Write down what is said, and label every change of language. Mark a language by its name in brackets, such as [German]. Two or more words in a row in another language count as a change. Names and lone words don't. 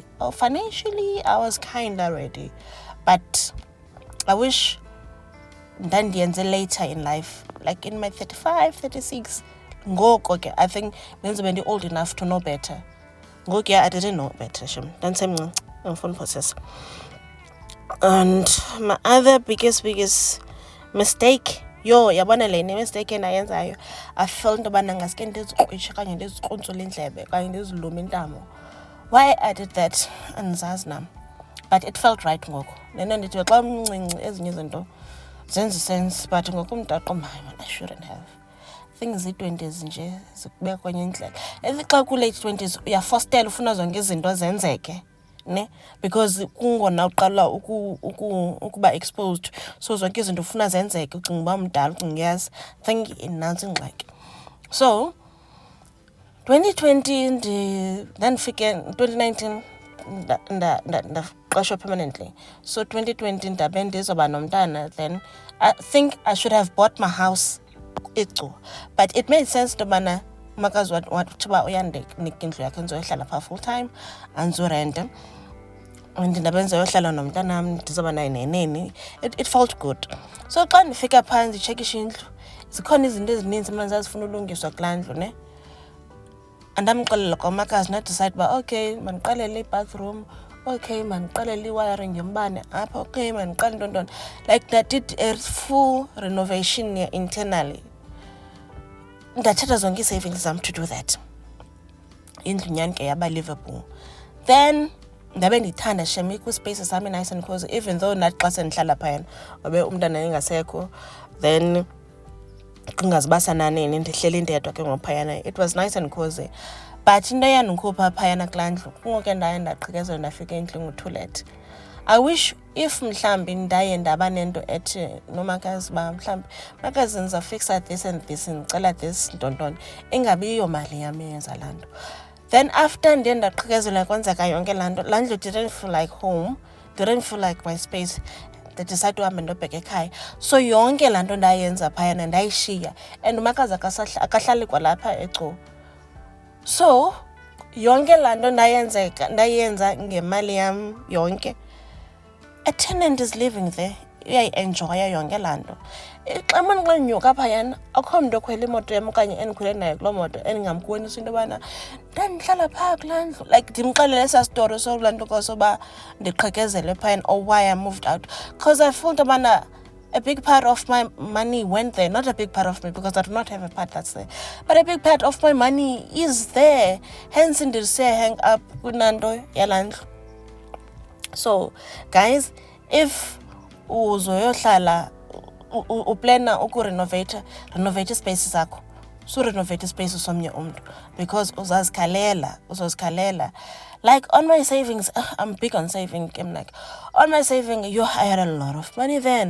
[English] Or financially, I was kinda ready. But I wish Ndandienze later in life, like in my 35, 36. Okay, I think means when you're old enough to know better. Okay, I didn't know better. I'm phone process. And my other biggest mistake, [Xhosa] yabona le mistake endayenzayo, [English] I felt [Xhosa] intobana ngaske ndizikrwishe okanye ndizikruntsule indlebe okanye ndiziluma intamo. [English] Why I did that [Xhosa] andizazi nam, [English] but it felt right ngoku. [Xhosa] Nento ndithi xa umncinci ezinye izinto zenza sense, but ngoku umdaqo [English] I shouldn't have. [Xhosa] Things i-20s nje zikubeka kwenye indlela. Xa ku-late 20s uyafostela ufuna zonke izinto zenzeke, ne? Because kungona uqala ukuba exposed, so zonke izinto ufuna zenzeke, ucinga uba mdala, ucinga yes, think inantsi ingxaki. So 2020 ndandifike 2019 ndaqeshwa permanently. So 2020 ndabe ndizoba nomntana, [English] then I think I should have bought my house. But it made sense to [Xhosa] bana makazi wathi uba uyandinika indlu yakhe ndizohlala phaa [English] full time [Xhosa] andizorenta and ndabe ndizohlala nomntanam ndizoba naye neneni. [English] It felt good. [Xhosa] So xa ndifika phaa nditshekisha indlu, zikhona izinto ezininzi mna zazifuna ulungiswa kulaa ndlu, ne? Andamxelela kwamakazi nadicide uba okay mandiqalele i-bathroom, okay mandiqalele i-wiring yombane apha, okay mandiqale ntontoni. [English] Like I did a full renovation internally. [Xhosa] Ndathatha zonke ii-savings zam [English] to do that. [Xhosa] Indlu nyani ke yaba livable. Then ndabe ndithanda shem kwi-space sami [English] nice and cozy, even though [Xhosa] nathi xa sendihlala phayana wabe umntana engasekho, then kungaziba nanini ndihleli ndedwa ke ngophayana. [English] It was nice and cozy. [Xhosa] But into eyandikhupha phayana kulaa ndlu kungoke ndaye ndaqhikezela ndafika endlini ngu-toilet. [English] I wish if [Xhosa] mhlambi ndaye ndaba nento ethi nomakazi ba mhlambi makazi ndizafixa [English] this and this [Xhosa] ndicela this ntontoni, ingabiyo mali yam eyenza laa nto. [English] Then after [Xhosa] ndiye ndaqhikezela kwenzeka yonke laa nto, laa ndlu [English] didn't feel like home, didn't feel like my space. [Xhosa] Ndidecide uhambe ndobheka ekhaya. So yonke laa nto ndayenza phayana ndayishiya, and umakazi akahlali kwalapha eCo. So yonke laa nto ndayenza ngemali yam yonke. [English] A tenant is living there, [Xhosa] uyayi-enjoya yonke laa nto. Xa ndinyuka phayana akho mntu okhwela imoto yam okanye endikhwele naye kuloo moto endingamkubonisa into yobana ndandihlala phaa kulaa ndlu. Like ndimxelele esaa story solaa nto kosoba ndiqhekezele phayana [English] or why I moved out. Because I felt yobana a big part of my money went there. Not a big part of me, because I do not have a part that's there. But a big part of my money is there. [Xhosa] Hence ndise [English] hang up [Xhosa] kunanto yalaa ndlu. [English] So guys, if [Xhosa] uzoyohlala uplana [English] renovate spaces zakho, so renovate spaces [Xhosa] somnye umntu, [English] because uzozikhalela. Like on my savings, I'm big on saving. I'm like, on my saving, I had a lot of money then.